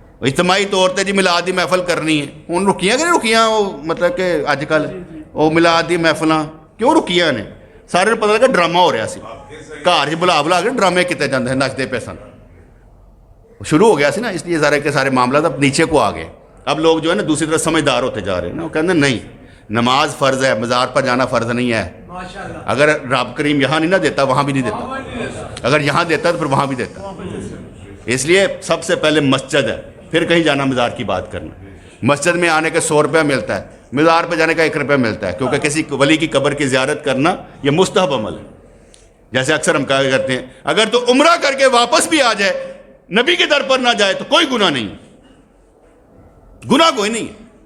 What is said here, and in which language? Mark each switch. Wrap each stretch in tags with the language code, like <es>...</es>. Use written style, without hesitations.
<pa>اجتماعی طور تے جی میلاد دی محفل کرنی ہے, ہن رکیاں کہ نہیں رکیاں, وہ مطلب کہ اج کل وہ میلاد دی محفلاں کیوں رکیاں نے؟ سارے پتہ لگا ڈرامہ ہو رہا سی, گھر چ بلا کے ڈرامے کیتے جاندے ہیں, نچدے پے سن.</pa> <ur>شروع ہو گیا سی نا, اس لیے سارے کے سارے معاملات اب نیچے کو آ گئے. اب لوگ جو ہے نا دوسری طرف سمجھدار ہوتے جا رہے ہیں نا, وہ کہتے ہیں نہیں نماز فرض ہے, مزار پر جانا فرض نہیں ہے. اگر رب کریم یہاں نہیں نہ دیتا وہاں بھی نہیں دیتا, اگر یہاں دیتا تو پھر وہاں بھی دیتا. اس لیے سب سے پہلے مسجد ہے, پھر کہیں جانا مزار کی بات کرنا. مسجد میں آنے کا 100 روپیہ ملتا ہے, مزار پہ جانے کا 1 روپیہ ملتا ہے, کیونکہ کسی ولی کی قبر کی زیارت کرنا یہ مستحب عمل ہے. جیسے اکثر ہم کہا کرتے ہیں اگر تو عمرہ کر کے واپس بھی آ جائے, نبی کے در پر نہ جائے تو کوئی گناہ نہیں, گناہ کوئی نہیں ہے.</ur>